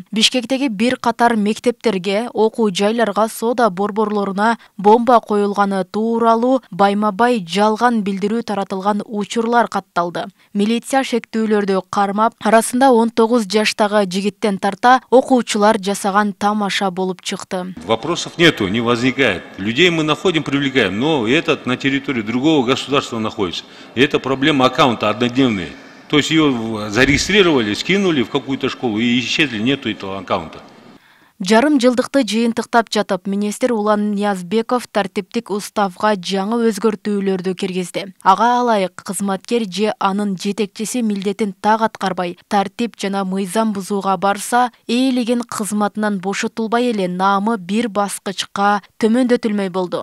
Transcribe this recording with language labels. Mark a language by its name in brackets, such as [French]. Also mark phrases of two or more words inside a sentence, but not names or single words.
[Kyrgyz] Бишкектеги бир катар мектептерге, окуу жайларга соода борборлоруна бомба коюлганы тууралуу байма-бай жалган билдирүү таратылган учурлар катталды. Милиция шектүүлөрдү кармап, арасында 19 жаштагы жигиттен тарта окуучулар жасаган тамаша болуп чыкты. [Russian] Вопросов нету, не возникает. Людей мы находим, привлекаем, но этот на территории другого государства находится. И это проблема аккаунта однодневные. То есть ее зарегистрировали, скинули в какую-то школу и исчезли, нету этого аккаунта. [Kyrgyz] Жарым жылдыкты жыйынтыктап жатып, министр Улан Ниязбеков тартиптик уставга жаңы өзгөртүүлөрдү киргизди. Ага алайык кызматкер же анын жетекчиси милдетин так аткарбай, тартип жана мыйзам бузууга барса, ээлеген кызматынан бошотулбай эле наамы бир баскычка төмөндөтүлмөй болду.